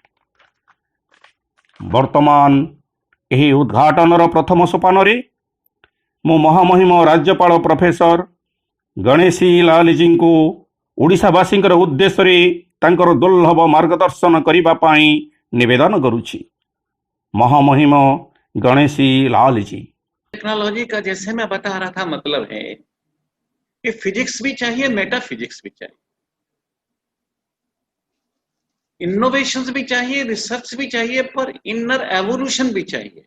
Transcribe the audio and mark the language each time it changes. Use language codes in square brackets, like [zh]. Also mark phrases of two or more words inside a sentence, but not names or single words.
[or] ବର୍ତ୍ତମାନ ଏହି ଉଦ୍ଘାଟନର ପ୍ରଥମ ସୋପାନରେ ମୁଁ ମହାମହିମ ରାଜ୍ୟପାଳ ପ୍ରଫେସର ଗଣେଶୀ ଲାଲଜୀଙ୍କୁ ଓଡ଼ିଶାବାସୀଙ୍କର ଉଦ୍ଦେଶ୍ୟରେ ତାଙ୍କର ଦୁର୍ଲଭ ମାର୍ଗଦର୍ଶନ କରିବା ପାଇଁ ନିବେଦନ କରୁଛି। [hi] महामहिम गणेशी लाल जी। टेक्नोलॉजी का जैसे मैं बता रहा था मतलब है कि फिजिक्स भी चाहिए, मेटाफिजिक्स भी चाहिए, इनोवेशंस भी चाहिए, रिसर्च भी चाहिए, पर [en] inner evolution [hi] भी चाहिए।